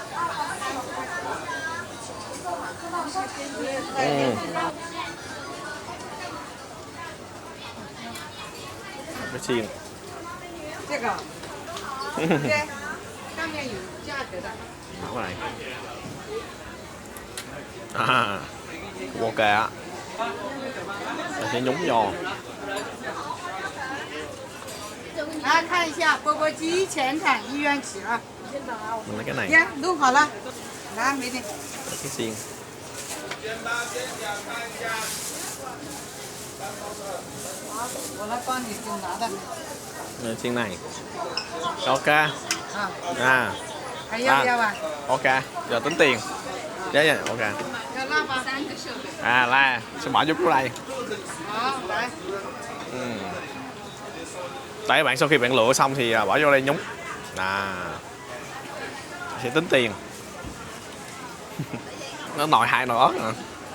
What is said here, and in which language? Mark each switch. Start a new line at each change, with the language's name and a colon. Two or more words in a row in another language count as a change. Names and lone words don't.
Vietnamese: Cái xiên. Đó này. Ok á. Mình sẽ nhúng vô.
Chinese: 来看一下钵钵鸡前产1元起啊！
Vietnamese: Mình lấy cái này.
Chinese: 呀，弄好了，来美女。
Vietnamese: Cái xiên. Xiên này. Ok.
Chinese: Hay 要不要啊？
Vietnamese: Ok. Giờ tính tiền. Dạ dạ. Ok.
Chinese: 要辣吗？
Vietnamese: La. Sẽ bỏ chút đây.
Chinese: 好，来。
Vietnamese: Đấy bạn, sau khi bạn lựa xong thì bỏ vô đây nhúng. Sẽ tính tiền. Nó nồi 2 nồi ớt nè.